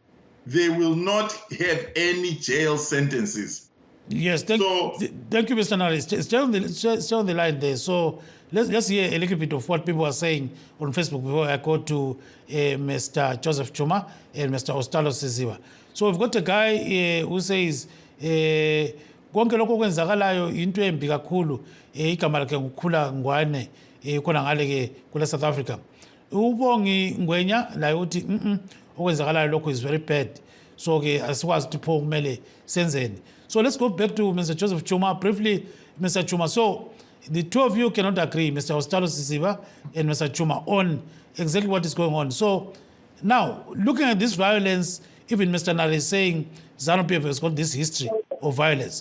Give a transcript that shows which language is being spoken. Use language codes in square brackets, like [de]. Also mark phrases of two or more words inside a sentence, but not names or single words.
[en] They will not have any jail sentences. Yes, thank you, Mr. Nari. Stay on the line there. So let's hear a little bit of what people are saying on Facebook before I go to Mr. Joseph Chuma and Mr. Ostalo Siziba. So we've got a guy who says, [nd] konke lokho kwenzakalayo into embi kakhulu igama lakhe ngukhula ngwane khona ngale ke kule South Africa. Ubongi Ngwenya la uthi okwenzakalayo lokho [en] is very bad. [nd] So ke asikwazi ukuthi pho kumele senzeni. [en] So let's go back to Mr. Joseph Chuma briefly. Mr. Chuma, so the two of you cannot agree, Mr. Ostalo Siziba and Mr. Chuma, on exactly what is going on. So now, looking at this violence, even Mr. Nare is saying ZANU-PF has got this history of violence.